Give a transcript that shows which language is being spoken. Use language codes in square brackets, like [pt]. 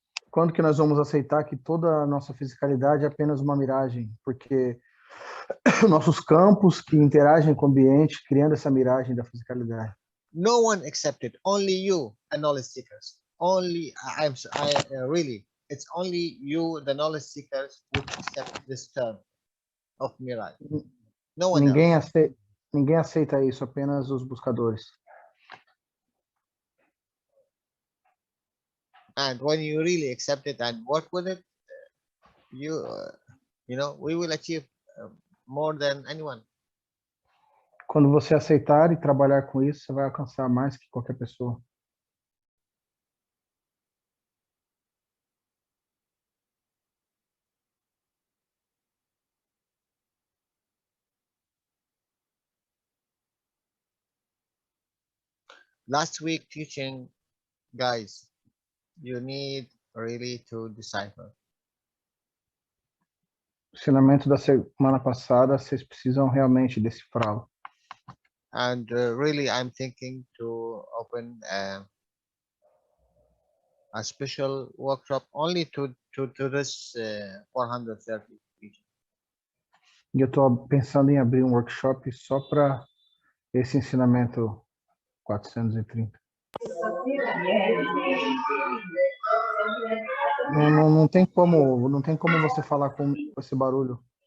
[pt] Quando que nós vamos aceitar que toda a nossa fisicalidade é apenas uma miragem? Porque nossos campos que interagem com o ambiente, criando essa miragem da fisicalidade. [en] No one accepted. Only you, the knowledge seekers. Only really. It's only you, the knowledge seekers, who accept this term of mirage. No one else. [pt] Ninguém aceita isso, apenas os buscadores. [en] And when you really accept it and work with it, we will achieve more than anyone. [pt] Quando você aceitar e trabalhar com isso, você vai alcançar mais que qualquer pessoa. [en] Last week teaching, guys, you need really to decipher. [pt] O ensinamento da semana passada, vocês precisam realmente decifrá-lo. [en] And really, I'm thinking to open a special workshop only to this 430 teaching. [pt] E eu estou pensando em abrir um workshop só para esse ensinamento 430. Não tem como você falar com esse barulho.